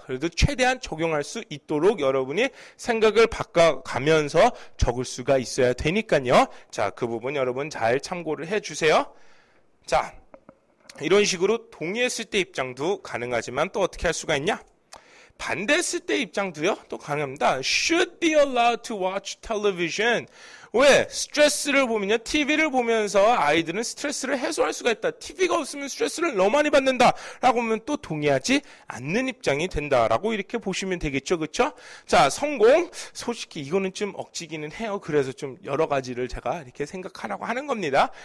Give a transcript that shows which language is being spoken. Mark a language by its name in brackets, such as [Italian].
[Korean] 그래도 최대한 적용할 수 있도록 여러분이 생각을 바꿔가면서 적을 수가 있어야 되니까요. 자, 그 부분 여러분 잘 참고를 해주세요. 자, 이런 식으로 동의했을 때 입장도 가능하지만 또 어떻게 할 수가 있냐? 반대했을 때 입장도요, 또 가능합니다. [English] Should be allowed to watch television. [Korean] 왜? 스트레스를 보면요, TV를 보면서 아이들은 스트레스를 해소할 수가 있다. TV가 없으면 스트레스를 너무 많이 받는다. 라고 하면 또 동의하지 않는 입장이 된다라고 이렇게 보시면 되겠죠. 그쵸? 자, 성공. 솔직히 이거는 좀 억지기는 해요. 그래서 좀 여러 가지를 제가 이렇게 생각하라고 하는 겁니다.